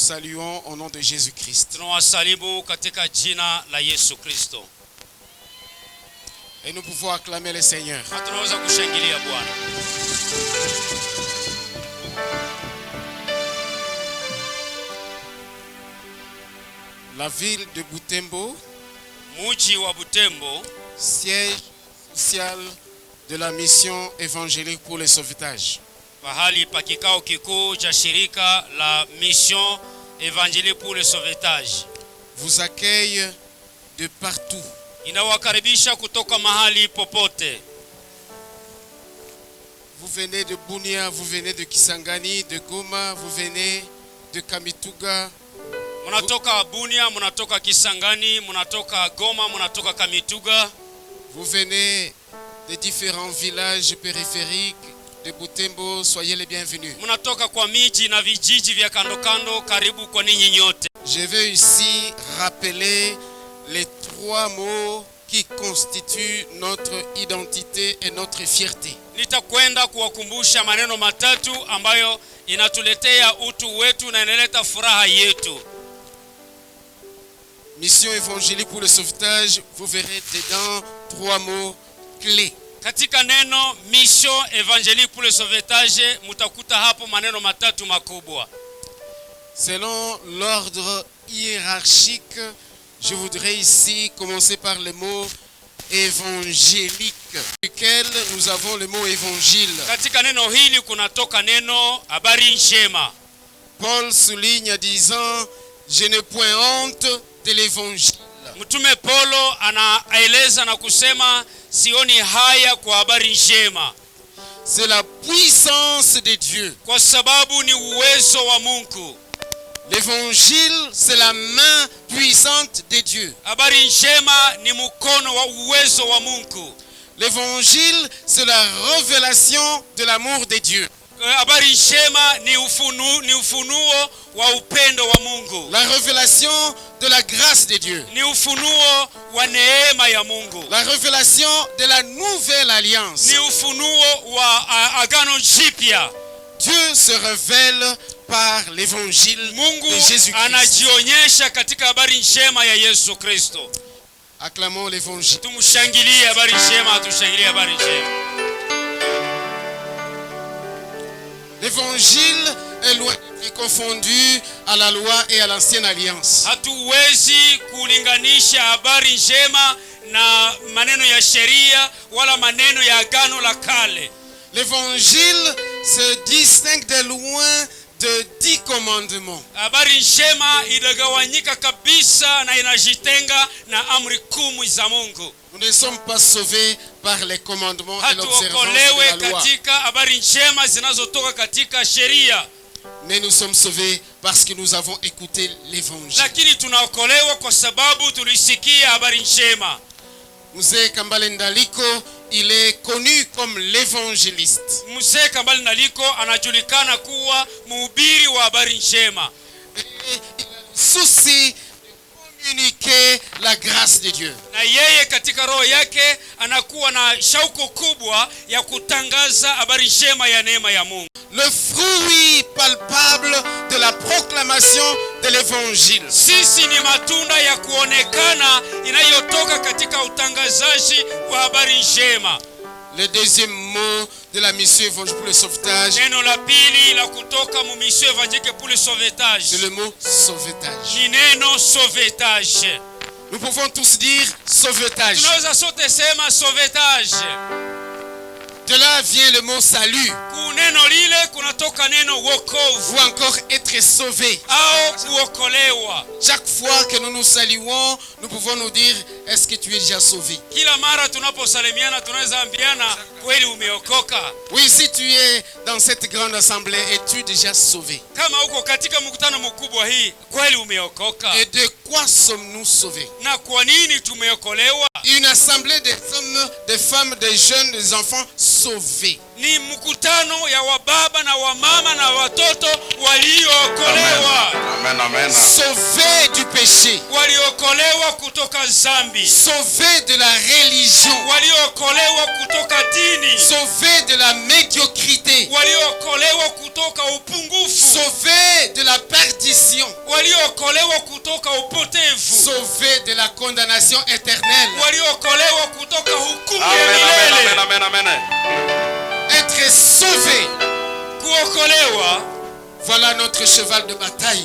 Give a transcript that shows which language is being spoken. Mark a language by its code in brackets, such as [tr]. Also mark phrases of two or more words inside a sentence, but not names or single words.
[fr] saluons au nom de Jésus-Christ. [sw] Tunawasalimu katika jina la Yesu Kristo. [fr] Et nous pouvons acclamer le Seigneur. [sw] Na tunaweza kushangilia Bwana. [fr] La ville de Butembo, [sw] Mji wa Butembo, [fr] siège social de la mission évangélique pour le sauvetage. [sw] pahali pa kikao kikuu cha shirika la Mission Évangélique pour le Sauvetage, [fr] vous accueille de partout. [sw] inawakaribisha kutoka mahali popote. [fr] Vous venez de Bunia, vous venez de Kisangani, de Goma, vous venez de Kamituga. [sw] Munatoka Bunia, munatoka Kisangani, munatoka Goma, munatoka Kamituga. [fr] Vous venez des différents villages périphériques de Butembo, soyez les bienvenus. [sw] Munatoka kwa miji na vijiji vya kando kando, karibu kwa ninyi nyote. [fr] Je veux ici rappeler les 3 mots qui constituent notre identité et notre fierté. [sw] Nitakwenda kuwakumbusha maneno matatu ambayo inatuletea utu wetu na inaleta furaha yetu. [fr] Mission évangélique pour le sauvetage, vous verrez dedans 3 mots clés. [sw] Katika neno Mission Évangélique pour le Sauvetage, mutakuta hapo maneno matatu makubwa. [fr] Selon l'ordre hiérarchique, je voudrais ici commencer par le mot évangélique, duquel nous avons le mot évangile. [sw] Katika neno hili kunatoka neno habari njema. [fr] Paul souligne en disant, je n'ai point honte de l'évangile. [sw] Mtume Paulo anaeleza na kusema sioni haya kwa habari njema. [fr] C'est la puissance de Dieu. [sw] Kwa sababu ni uwezo wa Mungu. [fr] L'évangile, c'est la main puissante de Dieu. [sw] Habari njema ni mkono wa uwezo wa Mungu. [fr] L'évangile, c'est la révélation de l'amour de Dieu. [sw] Habari njema ni ufunuo wa upendo wa Mungu. [fr] La révélation de la grâce de Dieu. [sw] Ni ufunuo wa neema ya Mungu. [fr] La révélation de la nouvelle alliance. [sw] Ni ufunuo wa agano jipya. [fr] Dieu se révèle par l'évangile [sw] Mungu [fr] de Jésus-Christ. [sw] anajionyesha katika habari njema ya Yesu Kristo. [fr] Acclamons l'évangile. [sw] Tumshangilie habari njema, tushangilie habari njema. [fr] L'évangile est loin d'être confondu à la loi et à l'ancienne alliance. [sw] Hatuwezi kulinganisha habari njema na maneno ya sheria wala maneno ya agano la kale. [fr] L'évangile se distingue de loin de 10 commandements. [sw] Habari njema inagawanyika kabisa na inajitenga na amri 10 za Mungu. [fr] Nous ne sommes pas sauvés par les commandements et l'observance de [sw] Hatuokolewe [fr] la loi. [sw] katika habari njema zinazotoka katika sheria. [fr] Mais nous sommes sauvés parce que nous avons écouté l'évangile. [sw] Lakini tunaokolewa kwa sababu tulisikia habari njema. Mzee Kambale Ndaliko, [fr] il est connu comme l'évangéliste. [sw] Mzee Kambale Ndaliko anajulikana kuwa mhubiri wa habari njema. [fr] Et il a le souci de communiquer la grâce de Dieu. [sw] Na yeye katika roho yake anakuwa na shauku kubwa ya kutangaza habari njema ya neema ya Mungu. [fr] Le fruit palpable de la proclamation de l'évangile. [sw] Sisi ni matunda ya kuonekana inayotoka katika utangazaji wa habari njema. [fr] Le deuxième mot de la mission évangélique pour le sauvetage, [sw] Neno la pili la kutoka mu mission évangélique pour le sauvetage. [fr] c'est le mot sauvetage. [sw] Ni neno sauvetage. [fr] Nous pouvons tous dire sauvetage. [sw] Tunaweza sote sema sauvetage. [fr] De là vient le mot salut [sw] Kuneno lile kunatoka neno wokovu [fr] ou encore être sauvé. [sw] au kuokolewa. [fr] Chaque fois que nous nous saluons, nous pouvons nous dire, est-ce que tu es déjà sauvé? [sw] Kila mara tunaposalimiana tunaweza ambiana kweli umeokoka. [fr] Oui, si tu es dans cette grande assemblée, es-tu déjà sauvé? [sw] Kama uko katika mkutano mkubwa hii kweli umeokoka. [fr] Et de quoi sommes-nous sauvés? [sw] Na kwa nini tumeokolewa? [fr] Une assemblée des hommes, des femmes, des jeunes, des enfants sauvés. [sw] Ni mkutano ya wababa na wamama na watoto waliookolewa. Amen, amen. [fr] Sauvés du péché. [sw] Waliokolewa kutoka dhambi. dhambi, [fr] sauvés de la religion, [sw] waliookolewa kutoka dini, [fr] sauvés de la médiocrité, [sw] waliookolewa kutoka upungufu, [fr] sauvés de la perdition, [sw] waliookolewa kutoka upotevu, [fr] sauvés de la condamnation éternelle. [sw] waliookolewa kutoka hukumu ya Amen, amen, milele. amen, amen, amen. [fr] Être sauvé, [sw] Kuokolewa, [fr] voilà notre cheval de bataille.